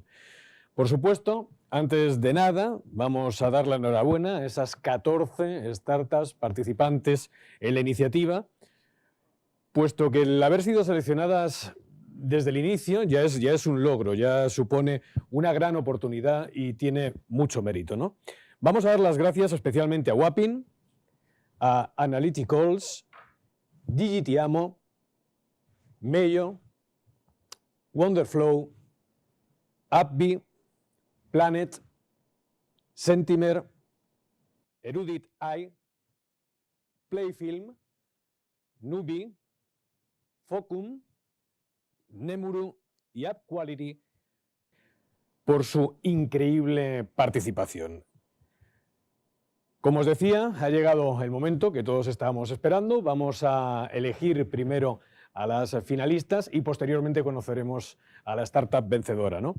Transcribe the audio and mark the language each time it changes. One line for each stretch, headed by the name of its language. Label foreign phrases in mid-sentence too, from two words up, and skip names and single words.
Spanish: Por supuesto, antes de nada, vamos a dar la enhorabuena a esas 14 startups participantes en la iniciativa, puesto que el haber sido seleccionadas desde el inicio ya es un logro, ya supone una gran oportunidad y tiene mucho mérito, ¿no? Vamos a dar las gracias especialmente a Wapping, a Analyticals, Digitiamo, Meyo, Wonderflow, AppBee, Planet, Sentimer, Erudit AI, Playfilm, Nubi, Focum, Nemuru y AppQuality por su increíble participación. Como os decía, ha llegado el momento que todos estábamos esperando. Vamos a elegir primero a las finalistas y posteriormente conoceremos a la startup vencedora, ¿no?